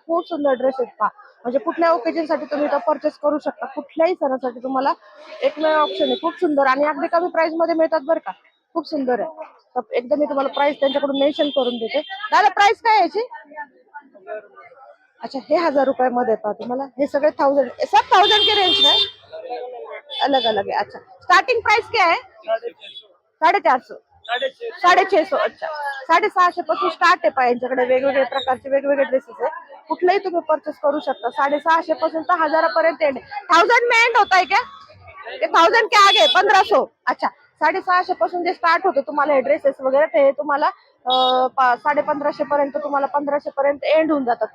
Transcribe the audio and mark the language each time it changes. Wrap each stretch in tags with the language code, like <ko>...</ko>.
<mr>खूप सुंदर ड्रेस आहेत पहा. म्हणजे कुठल्या ओकेजन साठी तुम्ही इथं परचेस करू शकता. कुठल्याही सणासाठी तुम्हाला एकमेव ऑप्शन आहे. खूप सुंदर आणि अगदी कमी प्राइस मध्ये मिळतात बरं का. खूप सुंदर आहे. तर एकदा मी तुम्हाला प्राइस त्यांच्याकडून मेन्शन करून देते. दादा प्राइस काय आहे याची? अच्छा हे 1000 रुपयामध्ये पहा तुम्हाला. हे सगळे</mr> <hi>1000 सब 1000 के रेंज में अलग अलग है. अच्छा स्टार्टिंग प्राइस क्या है? 450. 650.</hi> <mr>अच्छा 650 पासून स्टार्ट आहे पहा यांच्याकडे. वेगवेगळे प्रकारचे वेगवेगळे ड्रेसेस आहे. कुठलेही तुम्ही परचेस करू शकता. 650 पासून तर 1000 एंड.</mr> <hi>1000 में एंड होता है क्या? ये 1000 के आगे 1500.</hi> <mr>अच्छा 650 पासून जे स्टार्ट होतं तुम्हाला हे ड्रेसेस वगैरे ते तुम्हाला 1550 पर्यंत तुम्हाला 1500 पर्यंत एंड होऊन जातात.</mr>